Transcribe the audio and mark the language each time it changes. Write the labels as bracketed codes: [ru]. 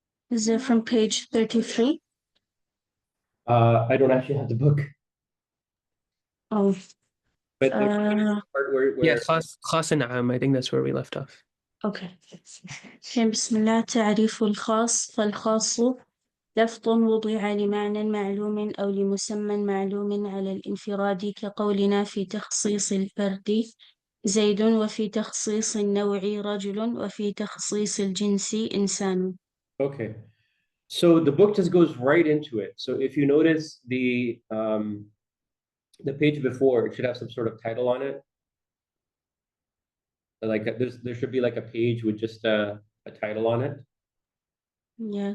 [en] Is it from page 33? I don't actually have the book. Oh, But there's a part where Yeah, khas and am. I think that's where we left off. [ar] okay. بسم الله. تعريف الخاص. فالخاص لفظ وضع لمعنى معلوم أو لمسمى معلوم على الانفراد كقولنا في تخصيص الفرد زيد وفي تخصيص النوع رجل وفي تخصيص الجنس إنسان. [en] Okay. So the book just goes right into it. So if you notice the page before, it should have some sort of title on it. Like there should be like a page with just a title on it. Yeah, it